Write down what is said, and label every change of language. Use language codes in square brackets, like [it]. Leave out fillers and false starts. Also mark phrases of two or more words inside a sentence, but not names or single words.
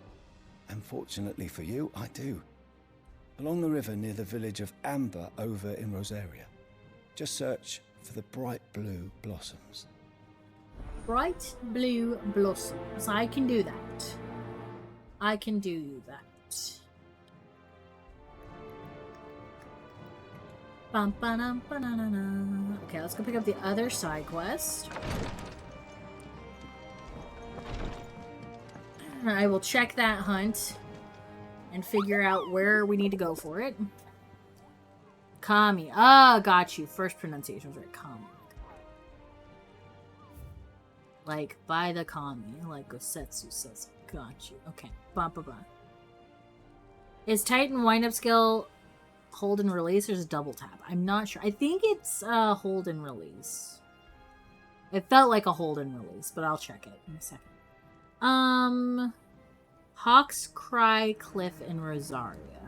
[en] And fortunately for you, I do. Along the river near the village of Amber over in Rosaria. Just search for the bright blue blossoms. Bright blue blossoms. I can do that. I can do that. Bum, ba-dum, ba-na-na-na. Okay, let's go pick up the other side quest. I will check that hunt and figure out where we need to go for it. Kami. Ah, got you. First pronunciation was right. Kami. Like, by the Kami. Like Gosetsu says. Got you. Okay. Ba-ba-ba. Is Titan wind-up skill hold and release or is it double tap? I'm not sure. I think it's hold and release. It felt like a hold and release, but I'll check it in a second. Hawk's Cry Cliff in Rosaria.